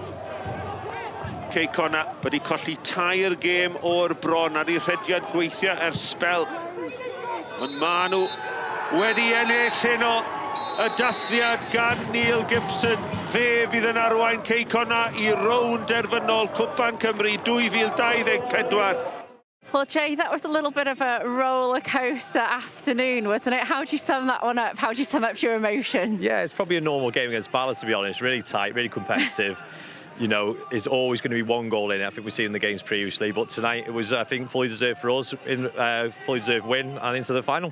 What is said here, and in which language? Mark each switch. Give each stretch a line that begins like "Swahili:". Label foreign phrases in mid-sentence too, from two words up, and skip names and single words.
Welsh: Cei Connah wedi colli tair gêm o'r bron ar ei rhediad gweithio ers spel. Ond maen nhw wedi ennill heno y dathliad gan Neil Gibson. Fe fydd yn arwain Cei Connah I Rownd derfynol Cwpan Cymru 2024.
English: Well, Jay, that was a little bit of a roller coaster afternoon, wasn't it? How do you sum that one up? How do you sum up your emotions? Yeah, it's probably a normal game against Bala, to be honest. Really tight, really competitive. You know, there's always going to be one goal in it. I think we've seen in the games previously, but tonight it was, I think, fully deserved for us, fully deserved win and into the final.